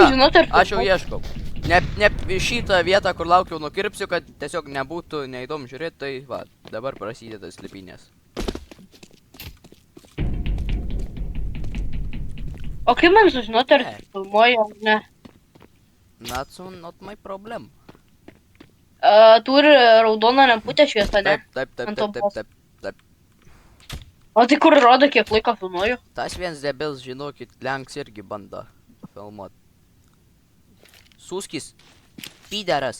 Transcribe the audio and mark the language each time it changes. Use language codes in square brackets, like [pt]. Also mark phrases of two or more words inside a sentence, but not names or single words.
[lt] žinot, ar... Aš jau ieškau. Ne šitą vietą, kur laukiau nukirpsiu, kad tiesiog nebūtų neįdomu žiūrėti, tai va, dabar prasideda slėpynės. O kaip man sužinoti, ar filmuoju, ar ne? [en] Not my problem. [lt] Turi raudoną lemputę šviesą, ne? Taip. O tai kur rodo, kiek laiko filmuoju? Tas viens debils, žinokit, Lenks irgi bando filmuot. Suskis, pideras.